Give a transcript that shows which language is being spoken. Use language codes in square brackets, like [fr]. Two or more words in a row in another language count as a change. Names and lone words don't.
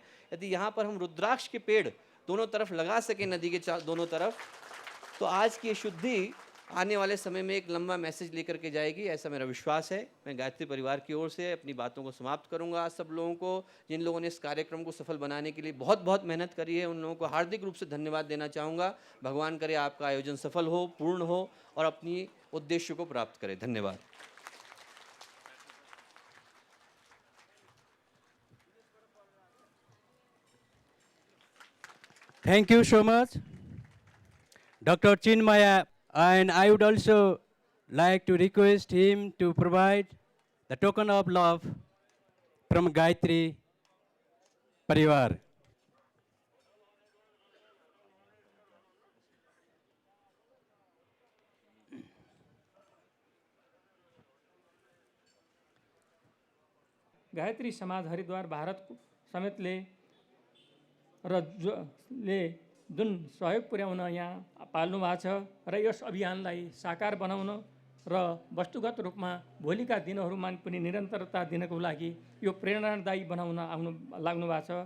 [hi] यदि यहाँ पर हम रुद्राक्ष के पेड़ दोनों तरफ लगा सके, नदी के दोनों तरफ, तो आज की शुद्धि आने वाले समय में एक लंबा मैसेज लेकर के जाएगी, ऐसा मेरा विश्वास है। मैं गायत्री परिवार की ओर से अपनी बातों को समाप्त करूंगा। सब लोगों को, जिन लोगों ने इस कार्यक्रम को सफल बनाने के लिए बहुत बहुत मेहनत करी है, उन लोगों को हार्दिक रूप से धन्यवाद देना चाहूँगा। भगवान करे आपका आयोजन सफल हो, पूर्ण हो और अपनी उद्देश्य को प्राप्त करे। धन्यवाद। [en] Thank you so much, Dr. Chinmaya, and I would also like to request him to provide the token of love from Gayatri Parivar. [ne] गायत्री समाज हरिद्वार भारत समेतले र जुन सहयोग पुर्याउन यहाँ पाल्नु भएको छ र यस अभियानलाई साकार बनाउन र वस्तुगत रूपमा भोलिका दिनहरूमा पनि निरन्तरता दिनको लागि यो प्रेरणादायी बनाउन लाग्नु भएको छ।